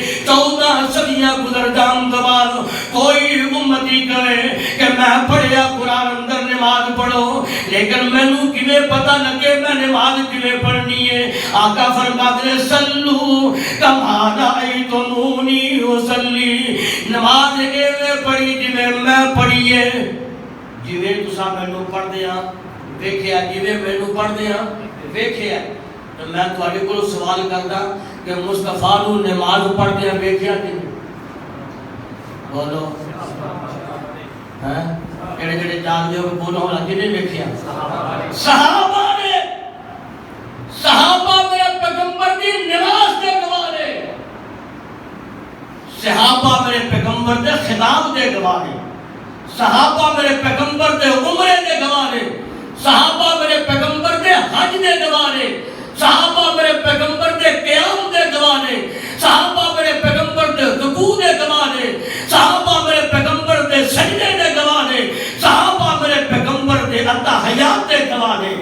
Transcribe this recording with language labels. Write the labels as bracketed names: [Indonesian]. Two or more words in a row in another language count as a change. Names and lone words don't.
[Punjabi] 14 صدیاں گزر جان تو بعد کوئی امتی کہے کہ میں پڑھیا قرآن اندر نماز پڑھو, لیکن مینوں کیویں پتہ لگے میں نماز کیویں پڑھنی ہے. آقا فرماتے ہیں [Arabic] سلو کما رأیتمونی اصلی, [Punjabi] نماز ایویں پڑھی جویں میں پڑھی ہے, جویں تساں مینوں پڑھدے ہاں ویکھیا, جویں مینوں پڑھدے ہاں ویکھیا. تو میں تواڈے کول سوال کردا کہ مصطفیٰ نو نماز پڑھدے ہاں ویکھیا کہ نہیں؟ بولو ہاں کہڑے کہڑے جان دے ہو بولو ہلا کہ نہیں ویکھیا؟ صحابہ نے, صحابہ میرے پیغمبر دی نماز دے گواہ نے, صحابہ میرے پیغمبر دے خطاب دے گواہ نے, صحابہ میرے پیغمبر دے عمرے دے گواہ نے, صحابہ میرے پیغمبر دے حج دے گواہ نے, صحابہ میرے پیغمبر دے قیام دے گواہ نے, صحابہ میرے پیغمبر دے رکوع دے گواہ نے, صحابہ میرے پیغمبر دے سجدے دے گواہ نے, صحابہ میرے پیغمبر دے التحیات دے گواہ نے.